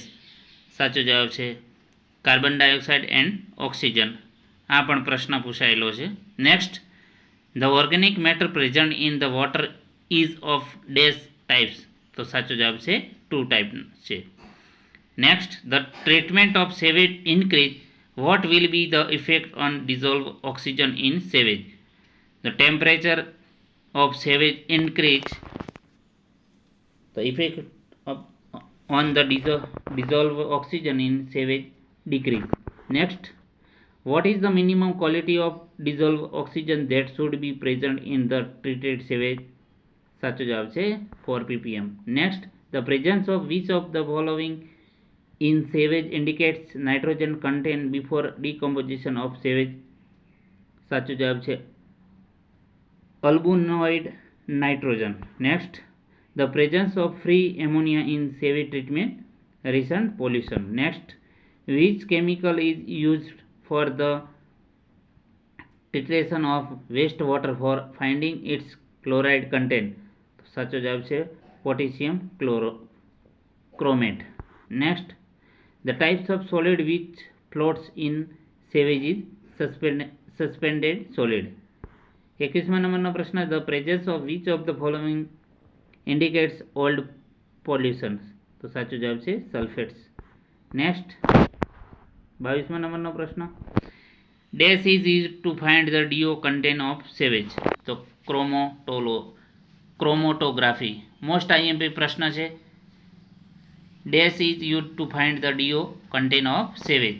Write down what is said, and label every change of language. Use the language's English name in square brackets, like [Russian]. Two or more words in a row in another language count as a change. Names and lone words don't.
[Gujarati] સાચો જવાબ છે [English] carbon dioxide and oxygen. [Gujarati] આ પણ પ્રશ્ન પૂછાયેલો છે. [English] next, the organic matter present in the water is of dash types. [Gujarati] તો સાચો જવાબ છે 2 ટાઈપ છે. [English] next, the treatment of sewage increase, what will be the effect on dissolved oxygen in sewage. The temperature of sewage increase, the effect on the dissolved oxygen in sewage decrease. Next, what is the minimum quality of dissolved oxygen that should be present in the treated sewage. [Gujarati] સાચો જવાબ છે 4 ppm. [English] Next, the presence of which of the following in sewage indicates nitrogen content before decomposition of sewage. [Gujarati] સાચો જવાબ છે [English] albuminoid nitrogen. [Gujarati] નેક્સ્ટ, [English] the presence of free ammonia in sewage treatment, recent pollution. Next, which chemical is used for the titration of wastewater for finding its chloride content. [Gujarati] સાચો જવાબ છે [English] potassium chromate. Next, the types of solid which floats in sewage is suspended solid. [Gujarati] 21મા નંબરનો પ્રશ્ન, [English] the presence of which of the following indicates old pollutions. [Gujarati] તો સાચો જવાબ છે સલ્ફેટ્સ. [English] નેક્સ્ટ, [Gujarati] 22મા નંબરનો પ્રશ્ન, [English] dash is used to find the DO content of sewage. [Gujarati] તો ક્રોમેટોગ્રાફી. [English] most IMP [Gujarati] પ્રશ્ન છે. [English] dash is used to find the DO content of sewage.